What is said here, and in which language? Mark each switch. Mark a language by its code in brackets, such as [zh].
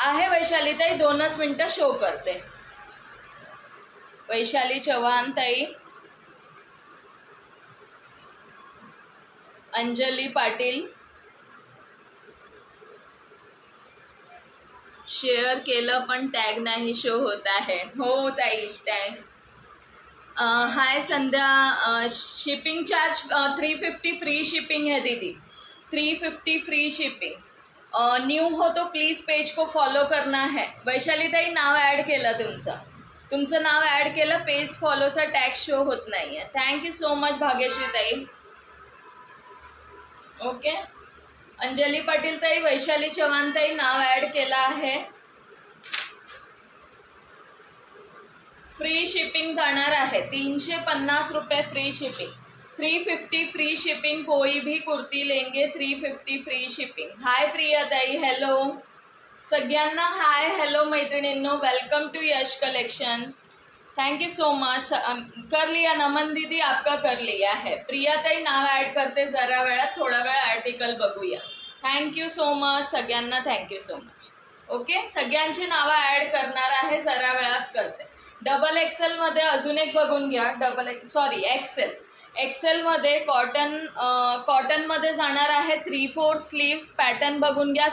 [mr] आहे वैशाली ताई, 2 मिनटं शो करते. वैशाली चव्हाण ताई, अंजली पाटील, शेअर केलं पण टॅग नाही शो होत आहे. हो ताई, टॅग. [hi] हाय संध्या, शिपिंग चार्ज 350 फ्री शिपिंग है दीदी. 350 फ्री शिपिंग. न्यू हो तो प्लीज़ पेज को फॉलो करना है. [mr] वैशाली ताई नाव ॲड केलं तुमचं नाव ॲड केलं, पेज फॉलोचा टॅग शो होत नाही आहे. [en] Thank you so much Bhagyashree Tai. [mr] ओके, अंजली पाटील ताई, वैशाली चव्हाण ताई नाव ॲड केलं आहे. फ्री शिपिंग जाणार आहे 350 रुपये फ्री शिपिंग. [en] 350 free shipping. [hi] कोई भी कुर्ती लेंगे 350 फ्री शिपिंग. [mr] हाय प्रिया ताई, हॅलो सगळ्यांना. [en] Hi hello मैत्रिणींनो, welcome to Yash collection. Thank you so much. [hi] कर लिया नमन दीदी, आपका कर लिया है. [mr] प्रिया ताई नाव ॲड करते जरा वेळात, थोडा वेळ आर्टिकल बघूया. थँक्यू सो मच सगळ्यांना, थँक्यू सो मच. ओके, सगळ्यांची नावं ॲड करणार आहे, जरा वेळात करते. डबल एक्सेलमध्ये अजून एक बघून घ्या. एक्सेलमध्ये कॉटनमध्ये जाणार आहे 3/4 स्लीव्स. पॅटर्न बघून घ्या.